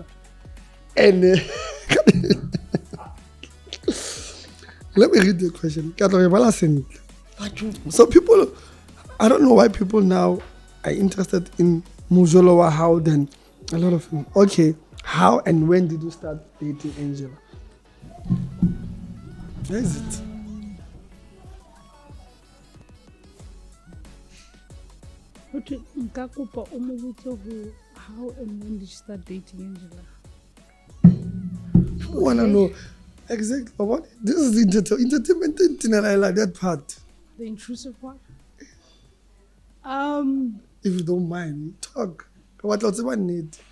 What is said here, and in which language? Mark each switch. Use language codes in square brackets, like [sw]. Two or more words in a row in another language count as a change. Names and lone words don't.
[en] And let me read the question. So people, I don't know why people now are interested in Mujolowa, how then a lot of them. Okay, how and when did you start dating Angela? Where is it? okay, [st] nkakopa o mo botse ho [en] how and when did you start dating Angela? I want to know exactly what this is entertainment thing, and I like that part. The intrusive part? If you don't mind, talk. What else do I need?